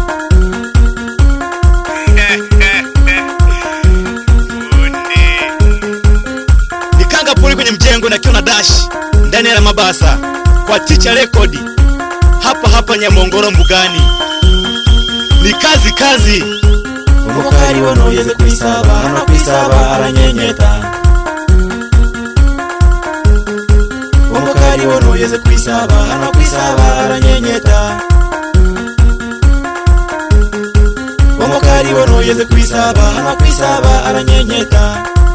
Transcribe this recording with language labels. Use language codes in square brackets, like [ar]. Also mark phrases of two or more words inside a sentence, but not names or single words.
[sw] Ni Kanga poli kwenye mjengo na kiona Dash ndani ya Mabasa kwa Teacher Record. Hapa Nyamongoro Mbugani. Ni kazi. [kuj] Umugari wono yeze kwisaba, hana kwisaba aranyenyeta. Umugari wono yeze kwisaba, hana kwisaba aranyenyeta. Umugari wono yeze kwisaba, hana kwisaba aranyenyeta.